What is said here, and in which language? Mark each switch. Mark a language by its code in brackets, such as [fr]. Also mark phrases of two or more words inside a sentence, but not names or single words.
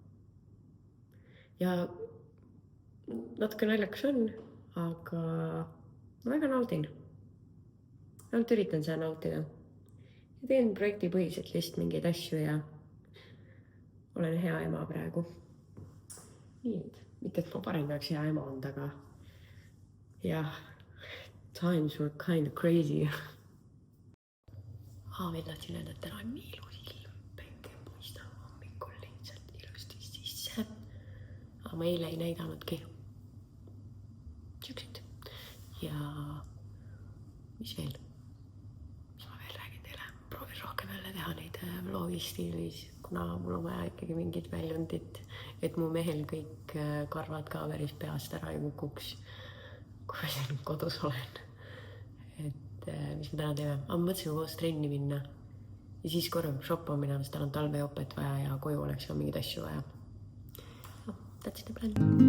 [et] Ja natuke naljakas on, aga ma väga naudin. Ainult üritan seda nautida. Ja teen projektipõhiselt lihtsalt mingeid asju ja olen hea ema praegu. Nii et, mitte et ma parem peaks hea ema olnud, aga jah, [en] times were kind of crazy. [et] Veel tahtsin öelda, et täna on nii ilus ilm, päike puistab hommikul lihtsalt ilusti sisse. Aga ma eile ei näidanudki. Siuksed. Ja mis veel? Mis ma veel räägin teile? Proovin rohkem jälle teha neid vlogi stiilis, kuna mul on vaja ikkagi mingit väljundit, et mu mehel kõik karvad ka päris peast ära ei kukuks, kui ma siin kodus olen. Et mis me täna teeme? Ma mõtlesin koos trenni minna ja siis korra shoppa minna, sest tal on talveopet vaja ja koju oleks ka mingeid asju vaja. [en] That's the plan.